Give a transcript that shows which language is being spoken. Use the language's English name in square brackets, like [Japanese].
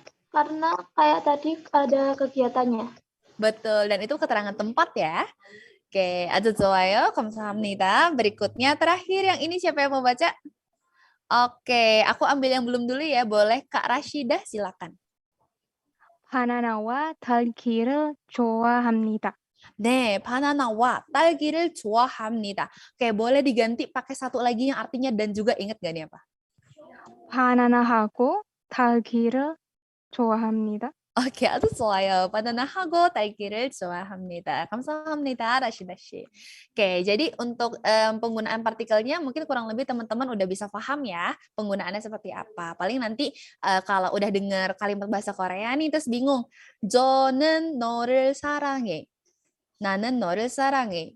[Indonesian] Karena kayak tadi ada kegiatannya. Betul, dan itu keterangan tempat ya. [Korean] Oke, aja 좋아요. 감사합니다. [Indonesian] Berikutnya terakhir yang ini siapa yang mau baca? Oke, aku ambil yang belum dulu ya. Boleh Kak Rashidah silakan. [Korean] 바나나와 딸기를 좋아합니다. 네, 바나나와 딸기를 좋아합니다. [Indonesian] Oke, boleh diganti pakai satu lagi yang artinya dan juga ingat gak nih apa? [Korean] 바나나하고 딸기를 좋아합니다. [Indonesian] Oke, aduh [Korean] 좋아요. 바나나하고 딸기를 좋아합니다. 감사합니다, [Indonesian] Rashida Shi. Oke, jadi untuk penggunaan partikelnya mungkin kurang lebih teman-teman udah bisa paham ya penggunaannya seperti apa. Paling nanti kalau udah dengar kalimat bahasa Korea nih terus bingung. [Korean] 저는 너를 사랑해. 나는 너를 사랑해.